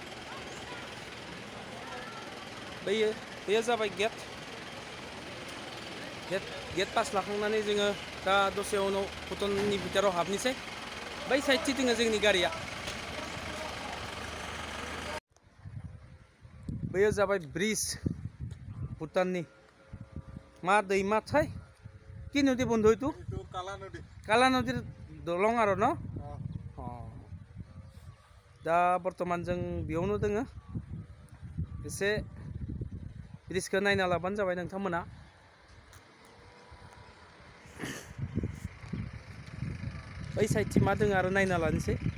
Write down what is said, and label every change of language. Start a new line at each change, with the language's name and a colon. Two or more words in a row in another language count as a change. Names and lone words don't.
Bodo: बेयो जाबाय गेट पास लाखांनानै जोङो दा दसे उनाव भुटाननि भितराव हाबनोसै। बै साइडथि दोङो जोंनि गारिया। बेयो जाबाय ब्रिज भुटाननि। मा दैमाथाय
Assamese: কি নদী বন্ধু এইটো? কালা নদীর দলং
Bodo: आरो न'? दा बर्थमान जों बेयावनो दोङो। एसे ब्रिजखौ नायना लाबानो जाबाय नोंथांमोना। बै साइडथि मा दोङो आरो नायना लानोसै।